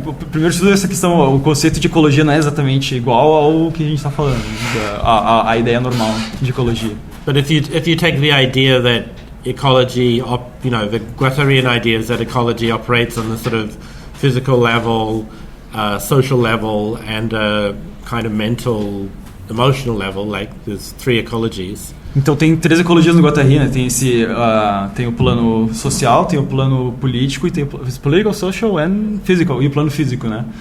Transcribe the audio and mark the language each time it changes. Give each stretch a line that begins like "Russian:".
Portuguese: primeiro estudo essa questão, o conceito de ecologia não é exatamente igual ao que a gente está falando, a ideia normal de ecologia.
English: But if you take the idea that ecology, the Guattarian idea is that ecology operates on the sort of physical level, social level, and kind of mental, emotional level, like there's 3 ecologies.
Portuguese: Então tem 3 ecologias no Guattari, né? Tem o plano social, tem o plano político e tem o
English: political, social and physical,
Portuguese: e o plano físico, né?